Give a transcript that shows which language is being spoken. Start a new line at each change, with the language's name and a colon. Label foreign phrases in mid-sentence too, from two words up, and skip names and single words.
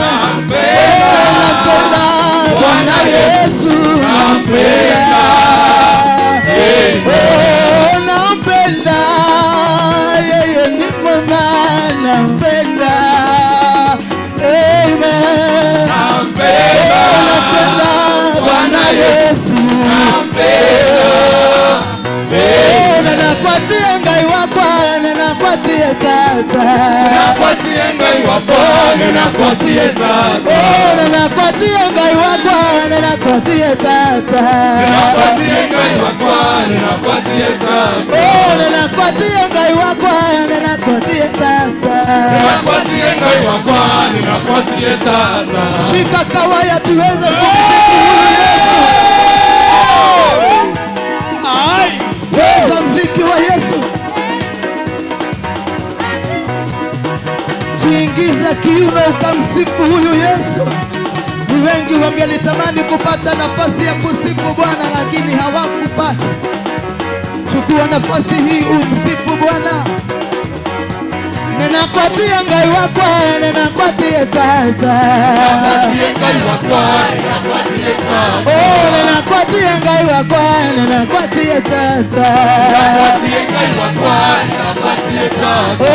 Swahili: Nampenda Bwana Yesu, nampenda. Oh, nampenda yeye ni mwema, nampenda. Amen. Nampenda Bwana Yesu,
Kamba: nanapatia ngai wakwa, nanapatia tata. Nanapatia ngai wakwa, nanapatia tata. Nanapatia ngai wakwa, nanapatia tata. Nanapatia ngai wakwa, nanapatia tata. Nanapatia ngai wakwa, nanapatia tata. Nanapatia ngai wakwa, nanapatia tata.
Swahili: Shika kawaya tuweze kumsifu Yesu. Cheza mziki wa Yesu. Tuingize kiuno ukamsifu huyu Yesu. Ni wengi wangelitamani kupata nafasi ya kusifu Bwana lakini hawakupata. Chukua nafasi hii umsifu Bwana.
Kamba: Ninakuatia ngai wakwa, ninakuatia tata. Ninakuatia ngai wakwa, ninakuatia tata. Ninakuatia ngai wakwa, ninakuatia tata. Ninakuatia ngai wakwa, ninakuatia tata.